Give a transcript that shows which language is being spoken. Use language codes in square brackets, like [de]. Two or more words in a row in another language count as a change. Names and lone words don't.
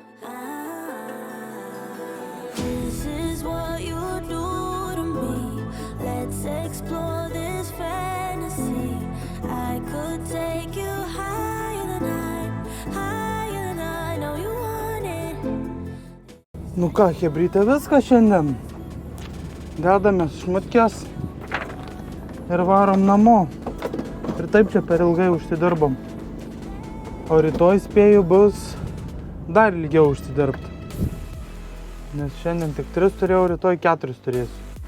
[en] This is what you do to me. Let's explore this fantasy. I could take you higher than I know you want it. [lt] Nu ką, chebrytė, viskas šiandien. Dedamės šmutkės ir varom namo. Ir taip čia per ilgai užsidirbam. O rytoj spėju bus dar ilgiau užsidirbti. Nes šiandien tik 3 turėjau, rytoj 4 turėsiu.